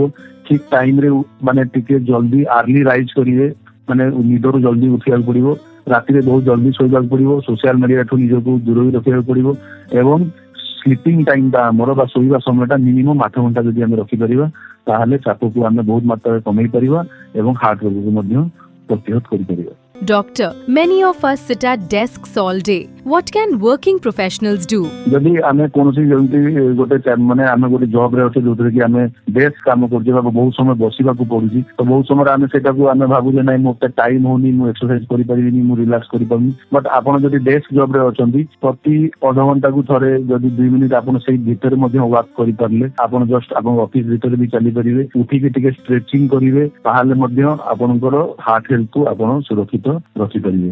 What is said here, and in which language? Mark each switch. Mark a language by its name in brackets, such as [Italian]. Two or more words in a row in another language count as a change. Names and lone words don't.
[Odia] ଠିକ ଟାଇମରେ ମାନେ ଟିକେ ଜଲ୍ଦି [English] early rise [Odia] କରିବେ, ମାନେ ନିଦରୁ ଜଲ୍ଦି ଉଠିବାକୁ ପଡିବ। ରାତିରେ ବହୁତ ଜଲ୍ଦି ଶୋଇବାକୁ ପଡିବ। [English] social media [Odia] ନିଜକୁ ଦୂରେଇ ରଖିବାକୁ ପଡିବ ଏବଂ [English] sleeping time [Odia] ଆମର ବା ଶୋଇବା ସମୟଟା ମିନିମମ୍ 8 ଘଣ୍ଟା ଯଦି ଆମେ ରଖିପାରିବା ତାହେଲେ ଚାପକୁ ଆମେ ବହୁତ ମାତ୍ରାରେ କମେଇ ପାରିବା ଏବଂ ହାର୍ଟ ରୋଗକୁ ମଧ୍ୟ ପ୍ରତିହତ କରିପାରିବା। [English] Doctor, many of us sit at desks all day. What can working professionals do? [Odia] ଯଦି ଆମେ କୌଣସି ଯେମିତି ଗୋଟେ ମାନେ ଆମେ ଗୋଟେ ଜବ ରେ ଅଛେ ଯୋଉଥିରେ କି ଆମେ ଡେସ୍କ କାମ କରୁଛେ ବା ବହୁତ ସମୟ ବସିବାକୁ ପଡୁଛି, ତ ବହୁତ ସମୟରେ ଆମେ ସେଟାକୁ ଆମେ ଭାବୁଛେ ନାଇଁ ମୋତେ ଟାଇମ ହଉନି, ମୁଁ ଏକ୍ସରସାଇଜ କରିପାରିବିନି, ମୁଁ ରିଲାକ୍ସ କରିପାରୁନି। ବଟ୍ ଆପଣ ଯଦି [English] desk job [Odia] ରେ ଅଛନ୍ତି, ପ୍ରତି ଅଧଘଣ୍ଟାକୁ ଥରେ ଯଦି 2 ମିନିଟ ଆପଣ ସେଇ ଭିତରେ ମଧ୍ୟ ୱାକ୍ କରିପାରିଲେ, ଆପଣ ଜଷ୍ଟ ଆପଣଙ୍କ ଅଫିସ ଭିତରେ ବି ଚାଲିପାରିବେ, ଉଠିକି ଟିକେ ଷ୍ଟ୍ରେଚିଂ କରିବେ, ତାହେଲେ ମଧ୍ୟ ଆପଣଙ୍କର [English] heart health [Odia] ଆପଣ ସୁରକ୍ଷିତ ରଖିପାରିବେ।